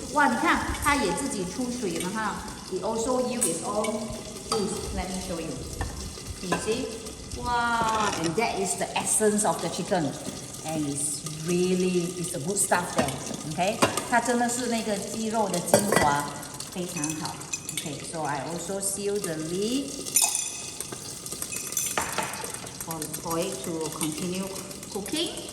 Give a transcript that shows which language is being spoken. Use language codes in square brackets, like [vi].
[zh] 哇，你看它也自己出水了哈。 [en] It also use its own juice. Let me show you. You see? Wow, and that is the essence of the chicken, and it's a good stuff there. [zh] OK， 它真的是那个鸡肉的精华，非常好。 [en] Okay, so I also seal the lid for it to continue cooking.